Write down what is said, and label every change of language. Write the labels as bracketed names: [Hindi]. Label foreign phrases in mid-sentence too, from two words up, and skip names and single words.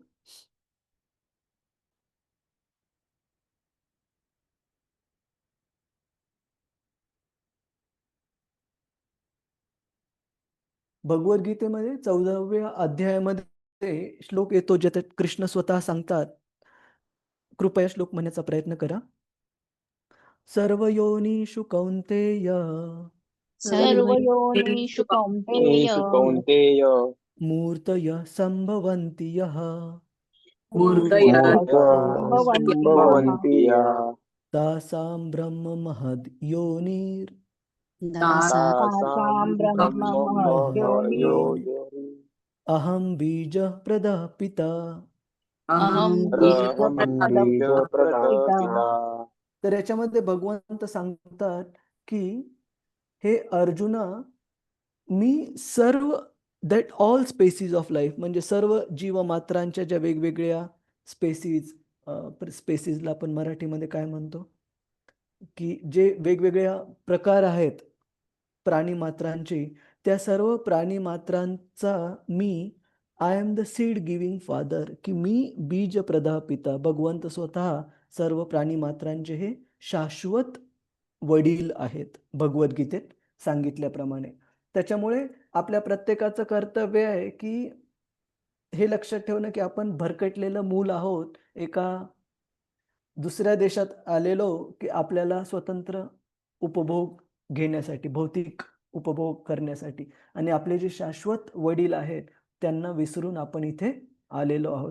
[Marathi] भगवद्गीतेमध्ये 14व्या अध्यायामध्ये श्लोक येतो ज्याच्यात कृष्ण स्वतः सांगतात. कृपया श्लोक म्हणण्याचा प्रयत्न करा. [Sanskrit] सर्व योनिषु कौंतेय सर्व योनिषु कौन्तेय कौन्तेय मूर्तयः सम्भवन्ति यः मूर्तयः मूर्तयः सम्भवन्ति यः सम्भवन्ति यः तासां ब्रह्म महद् योनिर् तासां ब्रह्म महद्योनिः अहं बीजः प्रदः पिता. अहं बीजप्रदः बीजप्रदः पिता. [Marathi] तर याच्यामध्ये भगवंत सांगतात की हे अर्जुना, मी सर्व [English] that all species of life [Marathi] म्हणजे सर्व जीवमात्रांच्या ज्या वेगवेगळ्या स्पेसीजला आपण मराठीमध्ये काय म्हणतो की जे वेगवेगळ्या प्रकार आहेत प्राणीमात्रांचे, त्या सर्व प्राणीमात्रांचा मी [English] I am the seed giving father, [Marathi] की मी बीज प्रदा पिता. भगवंत स्वतः सर्व प्राणीमात्रांचे हे शाश्वत वडील आहेत भगवद्गीतेत सांगितल्याप्रमाणे. त्याच्यामुळे आपल्या प्रत्येकाचं कर्तव्य आहे की हे लक्षात ठेवणं की आपण भरकटलेलं मूल आहोत, एका दुसऱ्या देशात आलेलो की आपल्याला स्वतंत्र उपभोग घेण्यासाठी, भौतिक उपभोग करण्यासाठी, आणि आपले जे शाश्वत वडील आहेत त्यांना विसरून आपण इथे आलेलो आहोत.